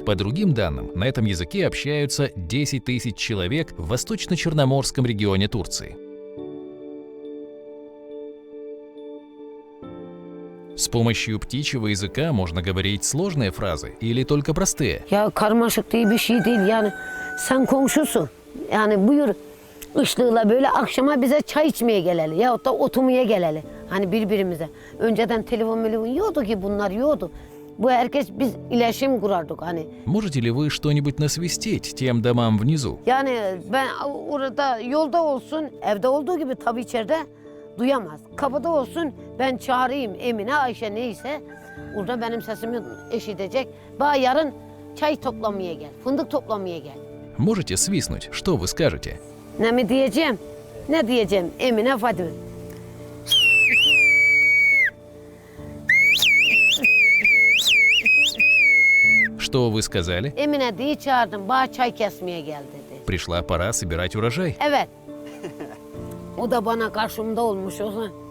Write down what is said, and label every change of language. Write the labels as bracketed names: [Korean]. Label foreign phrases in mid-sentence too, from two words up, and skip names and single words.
[Russian] По другим данным, на этом языке общаются 10 тысяч человек в восточно-черноморском регионе Турции. С помощью птичьего языка можно говорить сложные фразы или только простые. [Turkish] Ya karmaşık diye bir şey değil yani. Sen komşusun. Yani buyur ışlığıyla böyle akşama bize çay içmeye geleli yahut da oturmaya geleli. Hani birbirimize. Önceden telefon yoktu ki bunlar yoktu. Bu herkes biz iletişim kurardık hani. [Russian] Можете ли вы что-нибудь насвистеть тем домам внизу? [Turkish] Yani ben orada yolda olsun, evde olduğu gibi tabii içeride duyamaz. Kapıda olsun ben çağırayım Emine, Ayşe neyse. Orada benim sesimi eşitecek. Bana yarın çay toplamaya gel, fındık toplamaya gel. [Russian] Можете свистнуть? Что вы скажете? [Turkish] Ne mi diyeceğim? Ne diyeceğim? Emine Fatime. [Russian] Что вы сказали? [Turkish] Emine diye çağırdım. Bana çay kesmeye gel dedi. [Russian] Пришла пора собирать урожай. [Turkish] Evet. O da bana karşımda olmuş olsa.